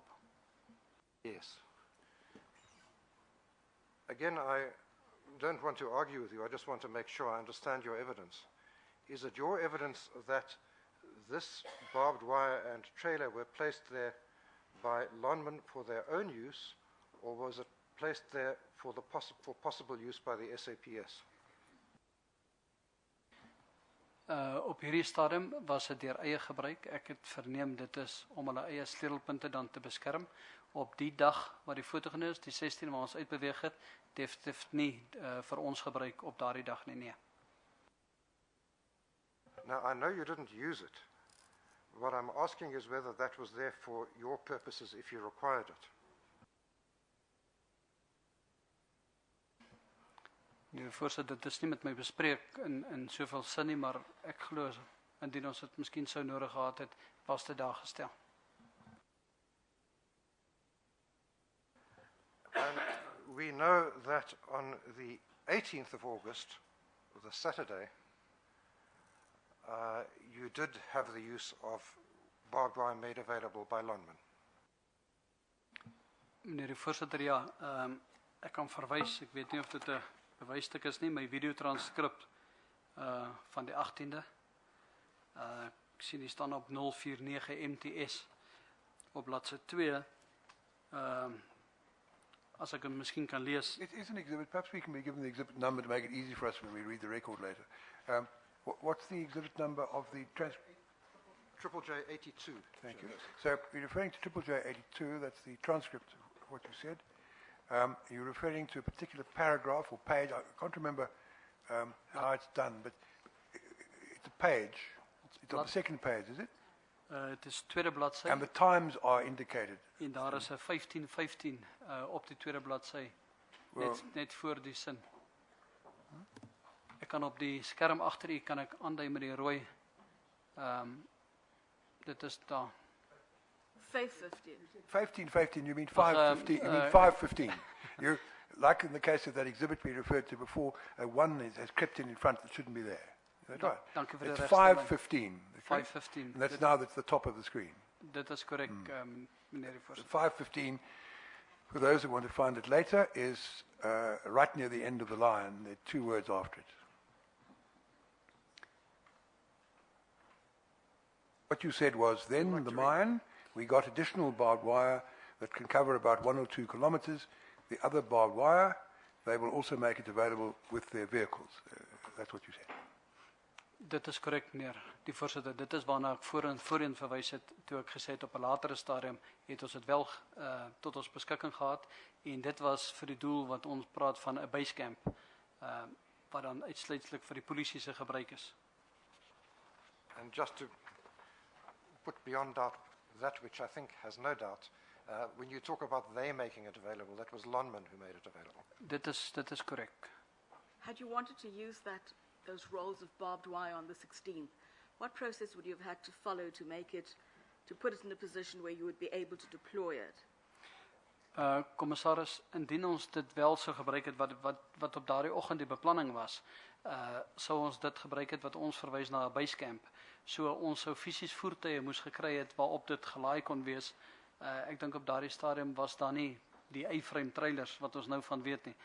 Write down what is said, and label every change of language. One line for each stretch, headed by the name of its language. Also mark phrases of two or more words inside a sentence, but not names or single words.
English: Yes. Again, I don't want to argue with you, I just want to make sure I understand your evidence. Is it your evidence that this barbed wire and trailer were placed there by Lonmin for their own use, or was it placed there for possible use by the SAPS?
Afrikaans: Op hierdie stadium was dit deur eie gebruik. Ek het verneem dit is om hulle eie sleutelpunte dan te beskerm. Op die dag wat die foto geneem is, die 16 waar ons uitbeweeg het, definitief nie vir ons gebruik op daardie dag nie.
English: Now, I know you didn't use it. What I'm asking is whether that was there for your purposes if you required it.
Afrikaans: Die voorsitter, dit is nie met my bespreek in soveel sin nie, maar ek glo, indien ons dit miskien sou nodig gehad het, was dit daar gestel.
English: And we know that on the 18th of August, the Saturday, you did have the use of barbed wire made available by Lonmin.
Afrikaans: Meneer die voorsitter, ja, ek kan verwys, ek weet nie of dit 'n bewysstuk is nie, my videotranskrip van die 18de. Ek sien die staan op 049 MTS op bladsy 2. As ek hom miskien kan lees.
English: It is an exhibit. Perhaps we can be given the exhibit number to make it easy for us when we read the record later. What's the exhibit number of the transcript? Triple J 82. Thank you. So you're referring to Triple J 82, that's the transcript of what you said. You're referring to a particular paragraph or page. I can't remember how it's done, but it's a page. It's on the second page, is it?
Afrikaans: Het is tweede bladsy.
English: And the times are indicated.
Afrikaans: En daar is 'n 15:15 op die tweede bladsy. Net voor die sin. Ek kan op die skerm agter u kan ek aandui met die rooi. Dit is daar. 5:15. 15:15.
English: You mean 5:15? You mean 5:15? You, like in the case of that exhibit we referred to before, one has crept in front that shouldn't be there. Is that right?
Afrikaans: Dank u vir die
English: It's
Afrikaans: regstelling.
English: 5:15. 5:15. And that's the top of the screen.
Afrikaans: Dit is korrek, meneer die
English: So
Afrikaans: voorsitter.
English: 5:15, for those who want to find it later, is right near the end of the line. There are 2 words after it. What you said was then the mine, we got additional barbed wire that can cover about 1 or 2 kilometers. The other barbed wire, they will also make it available with their vehicles. That's what you said.
Afrikaans: Dit is korrek, meneer die voorsitter. Dit is waarna ek voorheen verwys het toe ek gesê het op 'n latere stadium het ons dit wel tot ons beskikking gehad en dit was vir die doel wat ons praat van 'n basecamp wat dan uitsluitlik vir die polisie se gebruik is.
English: And just to put beyond doubt that which I think has no doubt, when you talk about they making it available, that was Lonman who made it available.
Afrikaans: Dit is korrek.
English: Had you wanted to use those rolls of barbed wire on the 16th, what process would you have had to follow to put it in a position where you would be able to deploy it?
Afrikaans: Commissaris, indien ons dit wel sou gebruik het wat op daardie oggend die beplanning was, sou ons dit gebruik het wat ons verwys na 'n basecamp. So ons sou fisies voertuie moes gekry het waarop dit gelaai kon wees. Ek dink op daardie stadium was daar nie die
English: A-frame trailers
Afrikaans: wat ons nou van weet nie.